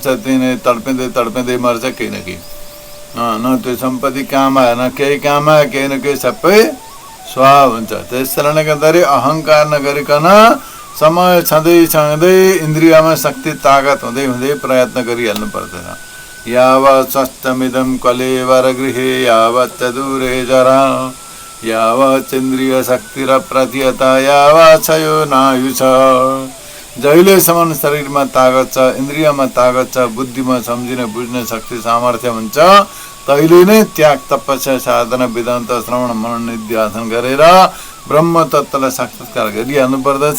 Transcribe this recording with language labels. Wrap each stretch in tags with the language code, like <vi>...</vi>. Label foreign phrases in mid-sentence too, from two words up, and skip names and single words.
<ne>त्यही नै तडपिँदै तडपिँदै मर्छ। केही न केही न त्यो सम्पत्ति काम आएन, केही काम आयो, केही न केही सबै स्वाहा हुन्छ। त्यस कारणले गर्दाखेरि अहङ्कार नगरिकन समय छँदै छँदै इन्द्रियमा शक्ति ताकत हुँदै हुँदै प्रयत्न गरिहाल्नु पर्दछ।</ne> <sa>यावत् स्वस्थमिदं कलेवर गृहे यावत् दूरे जरा यावत् इन्द्रिय शक्ति र प्रतिहता यावत् छ यो नायु छ।</sa> <ne>जहिलेसम्म शरीरमा ताकत छ, इन्द्रियमा ताकत छ, बुद्धिमा सम्झिने बुझ्ने शक्ति सामर्थ्य हुन्छ, तहिले नै त्याग तपस्या साधना वेदान्त श्रवण मनन निध्यासन गरेर ब्रह्म तत्त्वलाई साक्षात्कार गरिहाल्नु पर्दछ।</ne>